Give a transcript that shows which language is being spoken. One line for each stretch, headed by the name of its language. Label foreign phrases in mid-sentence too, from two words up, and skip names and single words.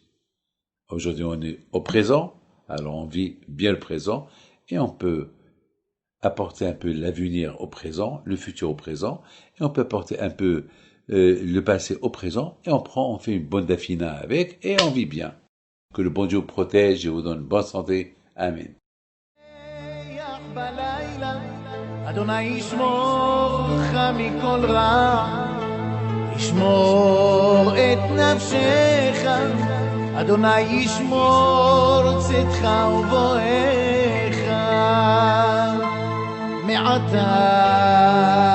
French: Aujourd'hui, on est au présent, alors on vit bien le présent et on peut apporter un peu l'avenir au présent, le futur au présent, et on peut apporter un peu le passé au présent, et on fait une bonne dafina avec, et on vit bien. Que le bon Dieu vous protège et vous donne bonne santé. Amen.
Hebrew: אדוני ישמור אותך מכל רע, ישמור את נפשך, אדוני ישמור צאתך ובואך מעתה